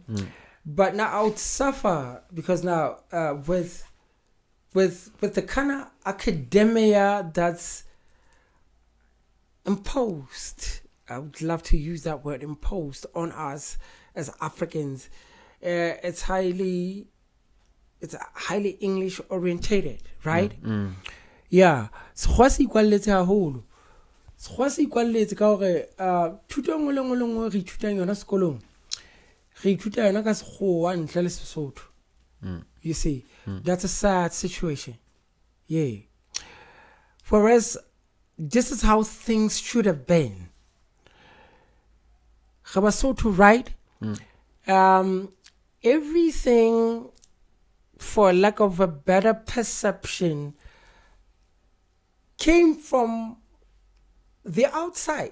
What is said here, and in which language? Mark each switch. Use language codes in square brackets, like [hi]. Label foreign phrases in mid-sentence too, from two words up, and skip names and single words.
[en] But now I would suffer because now with the kind of academia that's imposed, I would love to use that word, imposed on us as Africans. It's highly English orientated, right? Yeah. [st] Sekgowa se ikwalletse haholo. Sekgowa se ikwalletse ka hore thuto e nngwe le nngwe re ithutang yona sekolong, re ithuta yona ka Sekgowa ntle le Sesotho. [en] You see, that's a sad situation. Yeah. Whereas this is how things should have been. Basotho, right? Everything, for lack of a better perception, came from the outside.